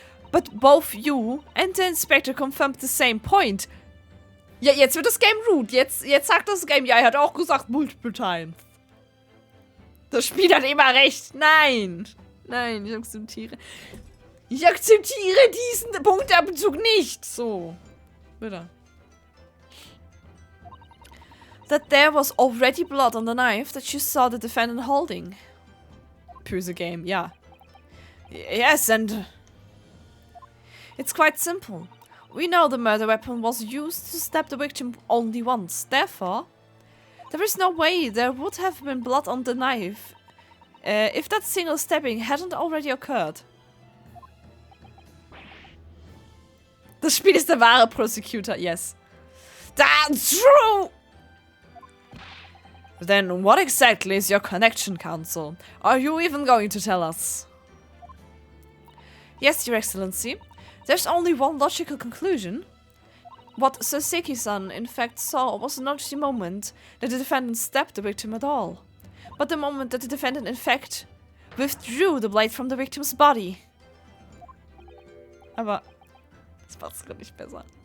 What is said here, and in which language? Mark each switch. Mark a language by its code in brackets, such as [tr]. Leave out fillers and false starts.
[en] But both you and the inspector confirmed the same point. [de] Ja, jetzt wird das Game rude. Jetzt sagt das Game, ja, er hat auch gesagt [en] multiple times. [de] Das Spiel hat immer recht. Nein. Nein, ich akzeptiere. Ich akzeptiere diesen Punktabzug nicht. So. Bitte. [en] That there was already blood on the knife that you saw the defendant holding. [de] Böse Game, ja. [en] Yes, and... It's quite simple. We know the murder weapon was used to stab the victim only once. Therefore, there is no way there would have been blood on the knife if that single stabbing hadn't already occurred. [de] Das Spiel ist der wahre Prosecutor, yes. [en] That's true! Then what exactly is your connection, Counsel? Are you even going to tell us? Yes, Your Excellency. There's only one logical conclusion. What Saseki-san in fact saw was not the moment that the defendant stabbed the victim at all, but the moment that the defendant in fact withdrew the blade from the victim's body. [de] Aber das macht's gar nicht besser.